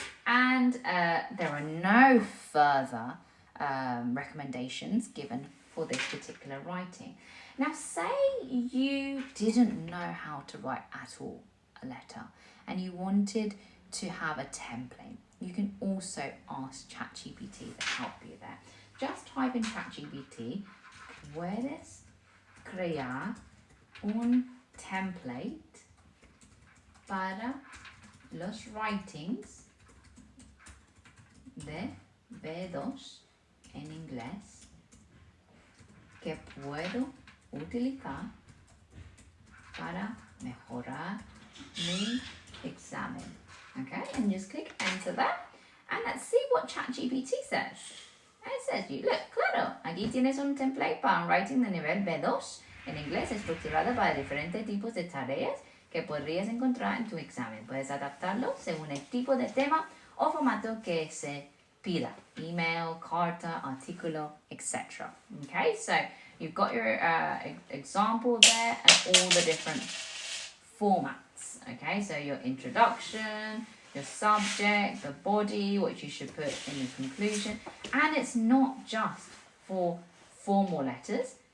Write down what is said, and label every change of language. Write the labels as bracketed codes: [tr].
[en] And there are no further recommendations given for this particular writing. Now, say you didn't know how to write at all a letter and you wanted to have a template. You can also ask ChatGPT to help you there. Just type in ChatGPT, [es] puedes crear un template para los writings de B2 en inglés que puedo utilizar para mejorar mi examen. [en] Okay, and just click enter that, and let's see what ChatGPT says. It says, look, [es] claro, aquí tienes un template para un writing de nivel B2 en inglés estructurado para diferentes tipos de tareas que podrías encontrar en tu examen. Puedes adaptarlo según el tipo de tema o formato que se pida. Email, carta, artículo, etc. [en] Okay, so you've got your example there and all the different formats. Okay, so your introduction, your subject, the body, what you should put in the conclusion. And it's not just for formal letters.